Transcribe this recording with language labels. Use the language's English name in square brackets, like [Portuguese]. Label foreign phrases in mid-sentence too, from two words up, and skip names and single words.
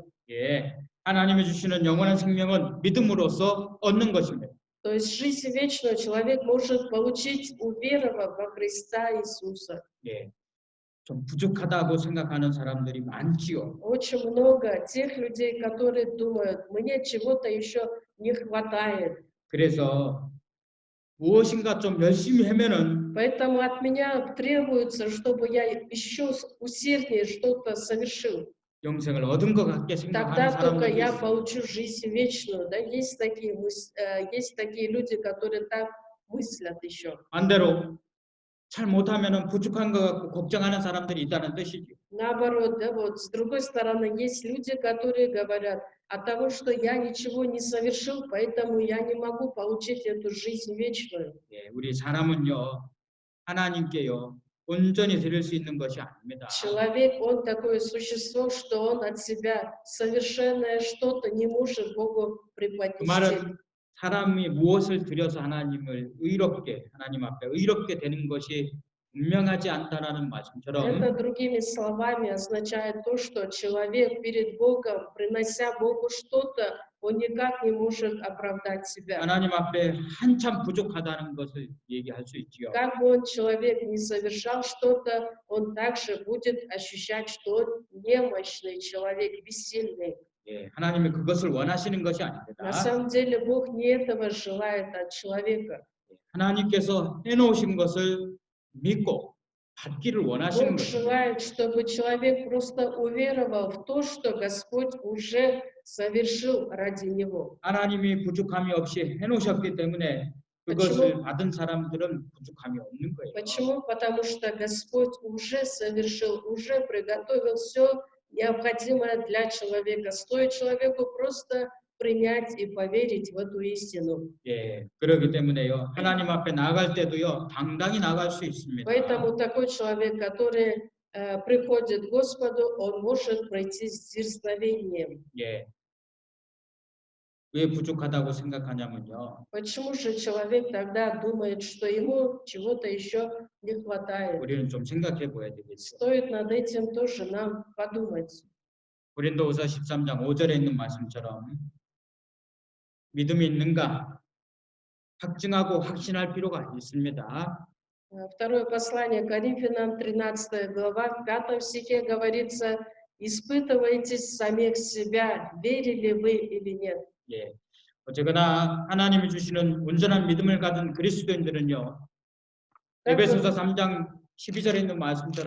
[Korean] 예, 하나님이 주시는 영원한 생명은 믿음으로써 얻는 것입니다. [Russian] То есть жизнь вечную человек может получить, уверовав во Христа Иисуса. [Korean] 예, 좀 부족하다고 생각하는 사람들이 많지요. [Russian] Очень много тех людей, которые думают: мне чего-то еще не хватает. [Korean] 그래서 무엇인가 좀 열심히 하면은 [Russian] Поэтому от меня требуется, чтобы я еще усерднее что-то совершил. [Korean] 영생을 얻은 것 같게 생각하는 [Russian] Тогда только [Korean] 사람들이 [Russian] я [Korean] 있어요. [Russian] получу жизнь вечную. Да? Есть такие люди, которые так мыслят еще. [Korean] 반대로 잘 못하면은 부족한 것 같고 걱정하는 사람들이 있다는 뜻이죠. [Russian] Наоборот, да, вот с другой стороны, есть люди, которые говорят: от того, что я ничего не совершил, поэтому я не могу получить эту жизнь вечную. [Korean] 예, 우리 사람은요, 하나님께요, 온전히 드릴 수 있는 것이 아닙니다. [Russian] Человек, он такое существо, что он от себя совершенное что-то не может Богу [Korean] 그 [Russian] преподнести. [Korean] 말은 사람이 무엇을 드려서 하나님을 의롭게, 하나님 앞에 의롭게 되는 것이 분명하지 않다라는 말씀처럼 [Russian] Это, другими словами, означает то, что человек перед Богом, принося Богу что-то, он никак не может оправдать себя. [Korean] 하나님 앞에 한참 부족하다는 것을 얘기할 수 있지요. [Russian] Как бы он, человек, не совершал что-то, он также будет ощущать, что он немощный человек, бессильный. [Korean] 예, 하나님이 그것을 원하시는 것이 [Russian] На [Korean] 아닙니다. [Russian] самом деле Бог не этого желает от человека. [Korean] 하나님께서 해놓으신 것을 믿고 받기를 원하시는 [Russian] Бог [Korean] 것입니다. [Russian] желает, чтобы человек просто уверовал в то, что Господь уже совершил ради него. [Korean] 하나님이 부족함이 없이 해놓으셨기 때문에 그것을 받은 사람들은 부족함이 없는 거예요. [Russian] Почему? Потому что Господь уже совершил, уже приготовил все необходимое для человека. Стоит человеку просто принять и поверить в эту истину. [Korean] 예, 그렇기 때문에요. 하나님 앞에 나아갈 때도요, 당당히 나아갈 수 있습니다. [Russian] Поэтому такой человек, который приходит к Господу, он может пройти с дерзновением. [Korean] 예. 왜 부족하다고 생각하냐면요. [Russian] Почему же человек тогда думает, что ему чего-то еще не хватает? [Korean] 우리는 좀 생각해 봐야 되겠죠. [Russian] Стоит над этим тоже нам подумать. [Korean] 고린도후서 13장 5절에 있는 말씀처럼 믿음이 있는가 확증하고 확신할 필요가 있습니다. [Russian] Второе послание Коринфянам, 13 глава, в 5 стихе говорится: «Испытывайте самих себя, верили вы или нет». [Korean] 예. 어쨌거나 하나님이 주시는 온전한 믿음을 가진 그리스도인들은요. 에베소서 3장 12절에 있는 말씀처럼